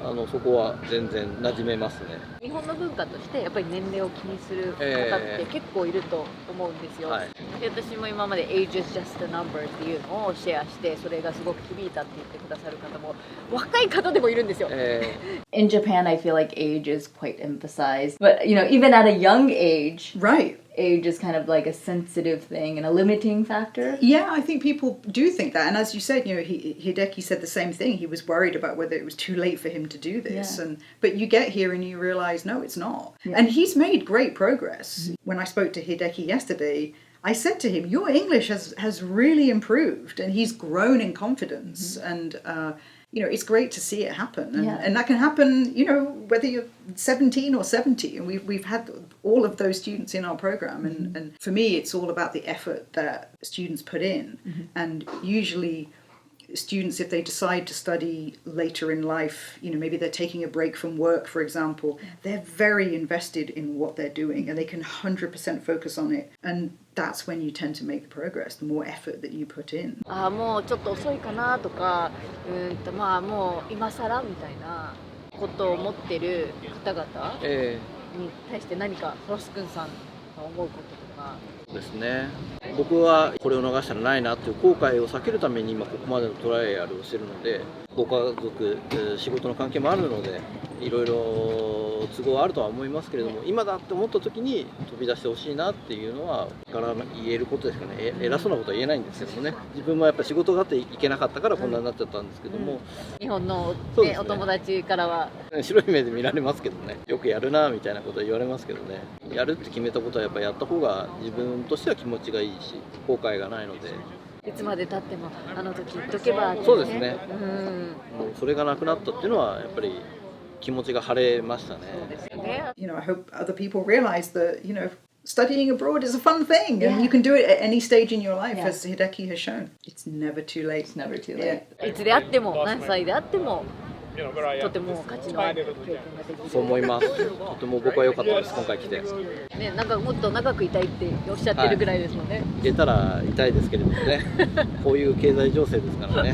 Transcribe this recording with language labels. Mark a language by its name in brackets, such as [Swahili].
[Japanese] そこは全然馴染めますね。日本の文化としてやっぱり年齢を気にする方って結構いると思うんですよ。で私も今まで [English] Age is just a number [Japanese] っていうのをシェアしてそれがすごく響いたって言ってくださる方も若い方でもいるんですよ。 [English] In Japan, I feel like age is quite emphasized, but you know, even at a young age, right? Age is kind of like a sensitive thing and a limiting factor. Yeah, I think people do think that. And as you said, you know, Hideki said the same thing. He was worried about whether it was too late for him to do this. But you get here and you realize, no, it's not. And he's made great progress. When I spoke to Hideki yesterday, I said to him, your English has really improved, and he's grown in confidence. And, it's great to see it happen. And that can happen, whether you're 17 or 70. And we've had all of those students in our program. And for me, it's all about the effort that students put in. And usually students, if they decide to study later in life, maybe they're taking a break from work, for example, they're very invested in what they're doing and they can 100% focus on it. And that's when you tend to make the progress, the more effort that you put in. [Japanese] もうちょっと遅いかなとか、まあもう今更みたいなことを思ってる方々に対して何かソロス君さんが思うこととか。ですね。僕はこれを逃したらないなっていう後悔を避けるために今ここまでのトライアルをしてるので、ご家族、仕事の関係もあるので、いろいろ都合はあるとは思いますけれども、今だって思った時に飛び出してほしいなっていうのはから言えることですかね。偉そうなことは言えないんですけどもね。自分もやっぱ仕事があって行けなかったからこんなになっちゃったんですけども、日本の、そうですね、お友達からは白い目で見られますけどね、よくやるなみたいなことは言われますけどね、やるって決めたことはやっぱやった方が自分としては気持ちがいいし後悔がないので、いつまで経ってもあの時言っとけばって、そうですね、もうそれがなくなったっていうのはやっぱり気持ちが晴れましたね。 [English] I hope other people realize that, studying abroad is a fun thing and you can do it at any stage in your life, as Hideki has shown. It's never too late. It's never too late. [Japanese] いつであっても何歳であってもとても価値のある経験ができる。そう思います。とても僕は良かったです、今回来て。ね、なんかもっと長くいたいっておっしゃってるぐらいですもんね。いけたら痛いですけれどもね。こういう経済情勢ですからね。